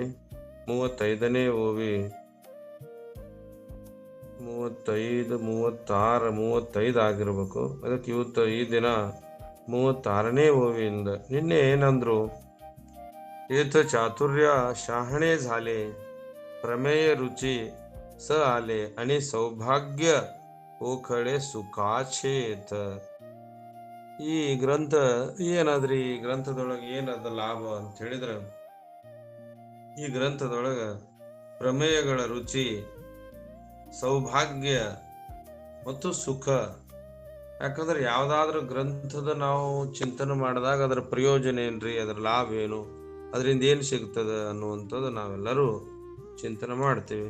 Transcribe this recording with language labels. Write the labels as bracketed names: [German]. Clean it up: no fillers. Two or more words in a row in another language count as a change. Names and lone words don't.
[Kannada] 35ನೇ ಓವಿ 35, 36, 35 ಆಗಿರ್ಬೇಕು. ಅದಕ್ಕೆ ಇವತ್ತು ಈ ದಿನ 36ನೇ ಓವಿಯಿಂದ ನಿನ್ನೆ ಏನಂದ್ರು, [Marathi] एथ चातुर्य ಶहाणे झाले प्रमेय रुची स आले आणि सौभाग्य ओखळे सुखाचेत. [Kannada] ಈ ಗ್ರಂಥ ಏನಾದ್ರಿ, ಈ ಗ್ರಂಥದೊಳಗೆ ಏನದ ಲಾಭ ಅಂತ ಹೇಳಿದ್ರೆ, ಈ ಗ್ರಂಥದೊಳಗ ಪ್ರಮೇಯಗಳ ರುಚಿ, ಸೌಭಾಗ್ಯ ಮತ್ತು ಸುಖ. ಯಾಕಂದ್ರೆ ಯಾವ್ದಾದ್ರು ಗ್ರಂಥದ ನಾವು ಚಿಂತನೆ ಮಾಡಿದಾಗ ಅದರ ಪ್ರಯೋಜನ ಏನ್ರಿ, ಅದರ ಲಾಭ ಏನು, ಅದರಿಂದ ಏನು ಸಿಗ್ತದೆ ಅನ್ನುವಂಥದ್ದು ನಾವೆಲ್ಲರೂ ಚಿಂತನೆ ಮಾಡ್ತೀವಿ.